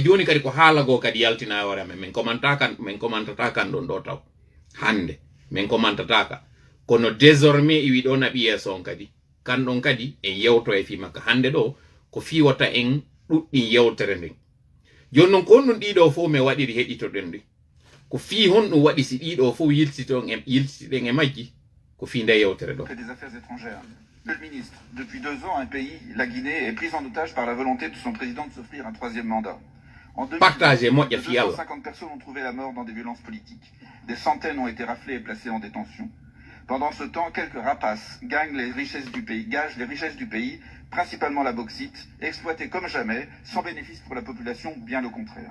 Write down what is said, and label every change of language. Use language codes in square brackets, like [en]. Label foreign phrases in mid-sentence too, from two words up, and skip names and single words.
[ff] joni kadi ko haalago kadi yaltina hore amen min commentata kan ɗon ɗo taw hande min commentataka kono désormais iwi ɗo naɓi yeeso on kadi kanɗon kadi en yewto e fi makka hande ɗo ko fiwata en ɗuɗɗin yewtere nden joni noon ko honɗum ɗiɗo fof mi waɗiri heɗitoɗen ndi ko fi honɗum waɗi si ɗiɗo fof yiltitiɗen e majji ko fi nde yewtere ɗo. [fr] Des affaires étrangères. Monsieur le ministre, depuis 2 ans, un pays, la Guinée, est pris en otage par la volonté de son président de s'offrir un 3e mandat. En 2020, 250 personnes ont trouvé la mort dans des violences politiques. Des centaines ont été raflées et placées en détention. Pendant ce temps, quelques rapaces gagnent les richesses du pays, principalement la bauxite, exploitée comme jamais, sans bénéfice pour la population, bien le contraire.